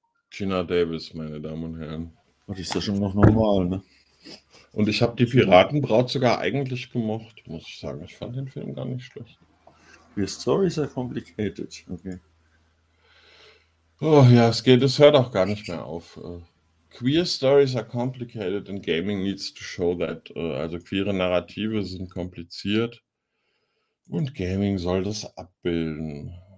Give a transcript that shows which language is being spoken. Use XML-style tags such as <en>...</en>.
<de>Gina Davis, meine Damen und Herren. Das ist ja schon noch normal, ne? Und ich habe die Piratenbraut sogar eigentlich gemocht, muss ich sagen. Ich fand den Film gar nicht schlecht.</de> <en>Your stories are complicated. Okay.</en> <de>Oh ja, es geht, es hört auch gar nicht mehr auf.</de> <en>Queer stories are complicated and gaming needs to show that.</en> <de>Also queere Narrative sind kompliziert und Gaming soll das abbilden.</de>